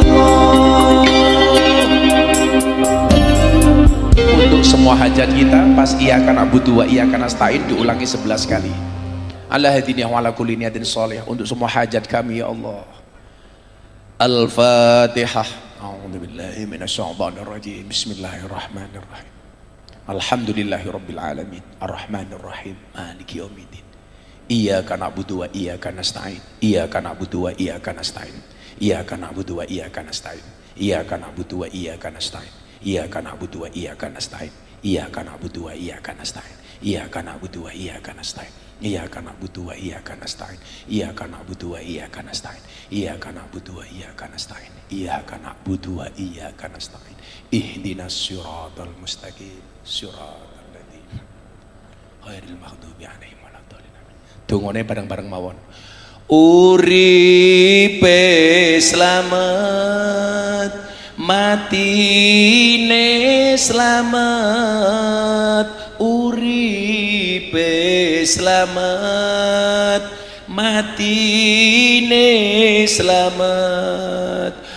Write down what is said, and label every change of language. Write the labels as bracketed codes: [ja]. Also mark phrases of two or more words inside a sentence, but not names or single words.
[id] Untuk semua hajat kita pas [ar] إياك نعبد وإياك نستعين [id] diulangi 11 kali. [ar] على هذه وعلى كل نية صالح. [id] Untuk semua hajat kami [ar] يا الله. [id] Al-Fatihah. [ar] أعوذ بالله من الشيطان الرجيم. بسم الله الرحمن الرحيم. الحمد لله رب العالمين. الرحمن الرحيم. مالك يوم الدين. إياك نعبد وإياك نستعين. إياك نعبد وإياك نستعين. إياك نعبد وإياك نستعين. إياك نعبد وإياك نستعين. إياك نعبد وإياك نستعين. إياك نعبد وإياك نستعين. إياك نعبد وإياك نستعين. إياك نعبد وإياك نستعين. إياك نعبد وإياك نستعين. إياك نعبد وإياك نستعين. إياك نعبد وإياك نستعين. اهدنا الصراط المستقيم. صراط الذين غير المغضوب عليهم ولا الضالين. [jv] Dongane bareng-bareng mawon. Uripe slamet, matine slamet. Uripe slamet, matine slamet.